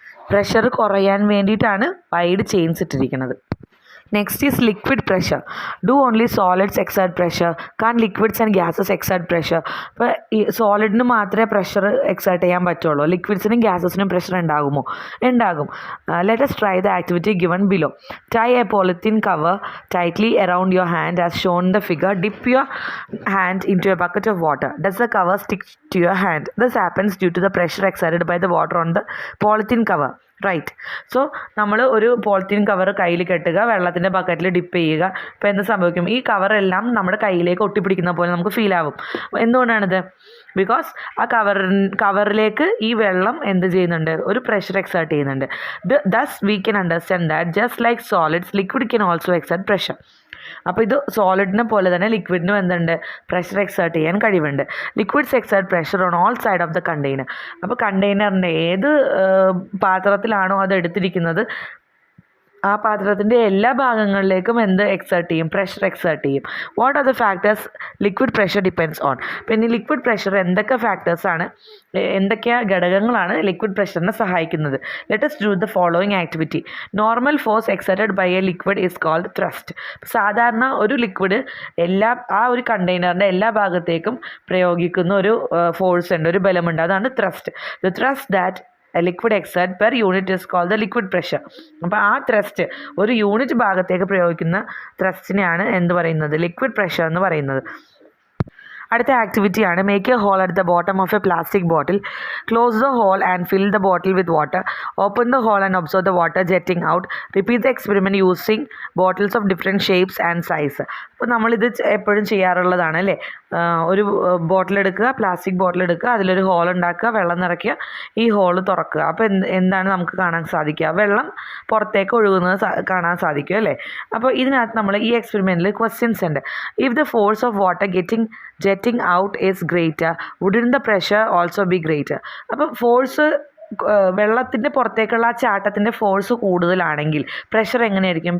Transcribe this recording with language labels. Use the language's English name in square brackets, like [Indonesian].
[Malayalam] Pressure കുറയാൻ വേണ്ടിയിട്ടാണ് wide chains ഇട്ടിരിക്കുന്നത്. [English] Next is liquid pressure. Do only solids exert pressure? Can liquids and gases exert pressure? [Malayalam] ഇപ്പോൾ ഈ സോളിഡിന് മാത്രമേ പ്രഷർ എക്സേർട്ട് ചെയ്യാൻ പറ്റുള്ളൂ, ലിക്വിഡ്സിനും ഗ്യാസസിനും പ്രഷർ ഉണ്ടാകുമോ? ഉണ്ടാകും. [English] Let us try the activity given below. Tie a polythene cover tightly around your hand as shown in the figure. Dip your hand into a bucket of water. Does the cover stick to your hand? This happens due to the pressure exerted by the water on the polythene cover. Right. [Malayalam] So നമ്മൾ ഒരു polythene cover കയ്യിൽ കെട്ടുക, വെള്ളത്തിൻ്റെ ബക്കറ്റിൽ dip ചെയ്യുക. ഇപ്പോൾ എന്ത് സംഭവിക്കും? ഈ കവറെല്ലാം നമ്മുടെ കയ്യിലേക്ക് ഒട്ടിപ്പിടിക്കുന്ന പോലെ നമുക്ക് ഫീൽ ആവും. എന്തുകൊണ്ടാണിത്? ബിക്കോസ് ആ കവറിലേക്ക് ഈ വെള്ളം എന്ത് ചെയ്യുന്നുണ്ട്? ഒരു പ്രഷർ എക്സേർട്ട് ചെയ്യുന്നുണ്ട്. [English] Thus we can understand that just like solids, liquid can also exert pressure. [Malayalam] അപ്പോൾ ഇത് സോളിഡിനെ പോലെ തന്നെ ലിക്വിഡിനും എന്തുണ്ട്? പ്രഷർ എക്സേർട്ട് ചെയ്യാൻ കഴിവുണ്ട്. [English] Liquids exert pressure on all side of the container. [Malayalam] അപ്പോൾ കണ്ടെയ്നറിൻ്റെ ഏത് പാത്രത്തിലാണോ അത് എടുത്തിരിക്കുന്നത് ആ പാത്രത്തിൻ്റെ എല്ലാ ഭാഗങ്ങളിലേക്കും എന്ത് എക്സേർട്ട് ചെയ്യും? പ്രഷർ എക്സേർട്ട് ചെയ്യും. [English] What are the factors liquid pressure depends on? [Malayalam] പിന്നെ ലിക്വിഡ് പ്രഷർ എന്തൊക്കെ ഫാക്ടേഴ്സാണ്, എന്തൊക്കെ ഘടകങ്ങളാണ് ലിക്വിഡ് പ്രഷറിനെ സഹായിക്കുന്നത്? [English] Let us do the following activity. Normal force exerted by a liquid is called thrust. [Malayalam] സാധാരണ ഒരു ലിക്വിഡ് ആ ഒരു കണ്ടെയ്നറിൻ്റെ എല്ലാ ഭാഗത്തേക്കും പ്രയോഗിക്കുന്ന ഒരു ഫോഴ്സ് ഉണ്ട്, ഒരു ബലമുണ്ട്, അതാണ് thrust. [English] The thrust that a liquid exert per unit is called the liquid pressure. [Malayalam] അപ്പോൾ ആ ത്രസ്റ്റ്, ഒരു യൂണിറ്റ് ഭാഗത്തേക്ക് പ്രയോഗിക്കുന്ന ത്രസ്റ്റിനെയാണ് എന്ത് പറയുന്നത്? ലിക്വിഡ് പ്രഷർ എന്ന് പറയുന്നത്. അടുത്ത ആക്ടിവിറ്റിയാണ് [English] Make a hole at the bottom of a plastic bottle. Close the hole and fill the bottle with water. Open the hole and observe the water jetting out. Repeat the experiment using bottles of different shapes and size. [Malayalam] അപ്പോൾ നമ്മളിത് എപ്പോഴും ചെയ്യാറുള്ളതാണ് അല്ലേ? ഒരു ബോട്ടിൽ എടുക്കുക, plastic bottle എടുക്കുക, അതിലൊരു whole ഉണ്ടാക്കുക, വെള്ളം നിറയ്ക്കുക, ഈ ഹോൾ തുറക്കുക. അപ്പോൾ എന്താണ് നമുക്ക് കാണാൻ സാധിക്കുക? വെള്ളം പുറത്തേക്ക് ഒഴുകുന്നത് കാണാൻ സാധിക്കും അല്ലേ? അപ്പോൾ ഇതിനകത്ത് നമ്മൾ ഈ എക്സ്പെരിമെൻറ്റിൽ ക്വസ്റ്റ്യൻസ് ഉണ്ട്. [English] If the force of water jetting out is greater, wouldn't the pressure also be greater? [Malayalam] അപ്പോൾ ഫോഴ്സ് വെള്ളത്തിൻ്റെ പുറത്തേക്കുള്ള ആ ചാട്ടത്തിൻ്റെ ഫോഴ്സ് കൂടുതലാണെങ്കിൽ പ്രഷർ എങ്ങനെയായിരിക്കും?